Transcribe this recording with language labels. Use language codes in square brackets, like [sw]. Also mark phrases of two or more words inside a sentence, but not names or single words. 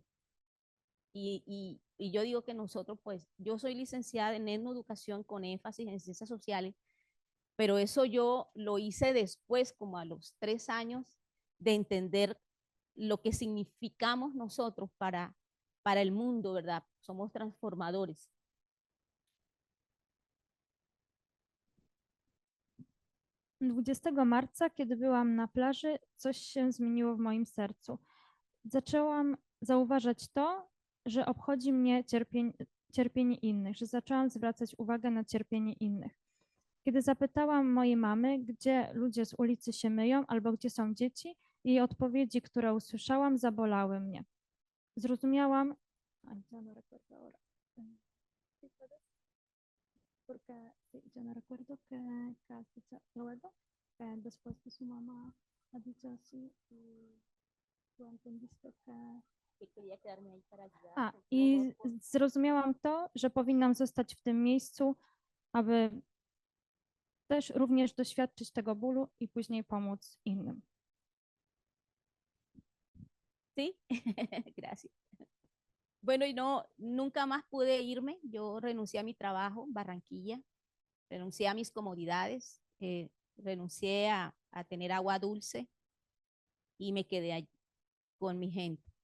[es] Y yo digo que nosotros, pues, yo soy licenciada en etnoeducación con énfasis en ciencias sociales, pero eso yo lo hice después, como a los 3 años, de entender lo que significamos nosotros para el mundo, ¿verdad? Somos transformadores. [pl] 20 marca, kiedy byłam na plaży, coś się zmieniło w moim sercu. Zaczęłam zauważać to, że obchodzi mnie cierpienie innych, że zaczęłam zwracać uwagę na cierpienie innych. Kiedy zapytałam mojej mamy, gdzie ludzie z ulicy się myją albo gdzie są dzieci, jej odpowiedzi, które usłyszałam, zabolały mnie. Zrozumiałam, [es] porque sí, yo no recuerdo que luego, después de su mamá ha dicho así y tú entendiste que quería quedarme ahí para ayudar. [pl] I zrozumiałam to, że powinnam zostać w tym miejscu, aby też również doświadczyć tego bólu i później pomóc innym. [es] Sí, gracias. Bueno, y no, nunca más pude irme. Yo renuncié a mi trabajo en Barranquilla, renuncié a mis comodidades, renuncié a tener agua dulce y me quedé allí con mi gente.